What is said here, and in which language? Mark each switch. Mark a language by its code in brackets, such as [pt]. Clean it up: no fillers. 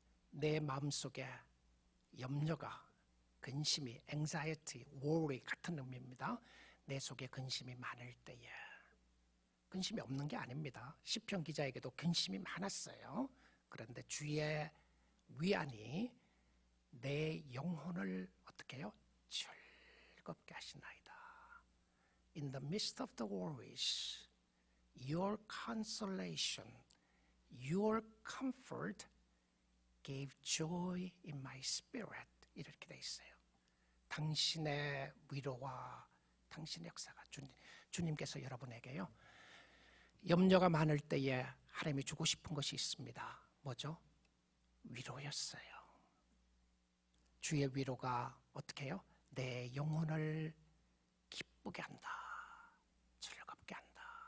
[ko] 내 마음속에 염려가, 근심이, anxiety, worry 같은 의미입니다. 내 속에 근심이 많을 때에, 근심이 없는 게 아닙니다. 시편 기자에게도 근심이 많았어요. 그런데 주의 위안이 내 영혼을 어떻게 해요? 즐겁게 하시나이다. [en] In the midst of the worries, your consolation, your comfort gave joy in my spirit. [ko] 이렇게 돼 있어요. 당신의 위로와 당신의 역사가, 주님께서 여러분에게요, 염려가 많을 때에 하나님이 주고 싶은 것이 있습니다. 뭐죠? 위로였어요. 주의 위로가 어떻게 해요? 내 영혼을 기쁘게 한다. 즐겁게 한다.